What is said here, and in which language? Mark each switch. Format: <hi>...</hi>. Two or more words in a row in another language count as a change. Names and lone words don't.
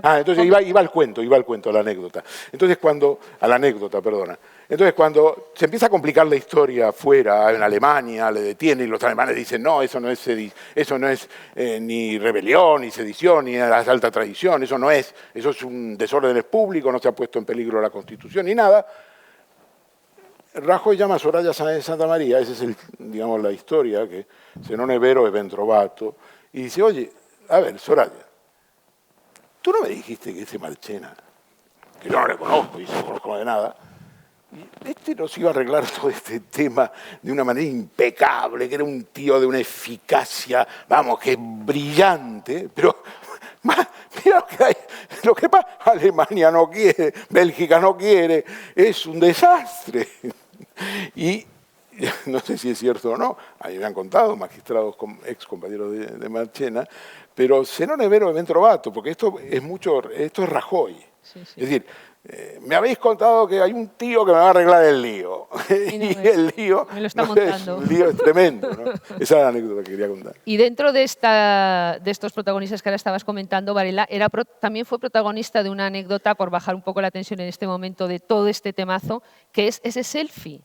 <es>Entonces iba al cuento, a la anécdota. Entonces cuando se empieza a complicar la historia afuera, en Alemania, le detienen y los alemanes dicen, no, eso no es ni rebelión, ni sedición, ni la alta tradición, eso es un desorden público, no se ha puesto en peligro la Constitución ni nada. Rajoy llama a Soraya Sáenz de Santa María, esa es digamos, la historia, que</es> <it>se non è vero è ben trovato,</it> <es>y dice, oye, a ver, Soraya, tú no me dijiste que ese Marchena, que yo no le conozco y no conozco de nada, este nos iba a arreglar todo este tema de una manera impecable, que era un tío de una eficacia, vamos, que brillante, pero mira lo que pasa, Alemania no quiere, Bélgica no quiere, es un desastre. Y no sé si es cierto o no, a mí me han contado magistrados, ex compañeros de Marchena, pero</es> <it>se non è vero è ben trovato,</it> <es>porque esto es Rajoy. Sí, sí. Es decir, me habéis contado que hay un tío que me va a arreglar el lío. Y el lío, me lo está no sé, montando. el lío es tremendo, ¿no? Esa es la anécdota que quería contar. Y dentro de estos protagonistas que ahora estabas comentando, Varela también fue protagonista de una anécdota, por bajar un poco la tensión en este momento de todo este temazo, que es ese selfie.</es>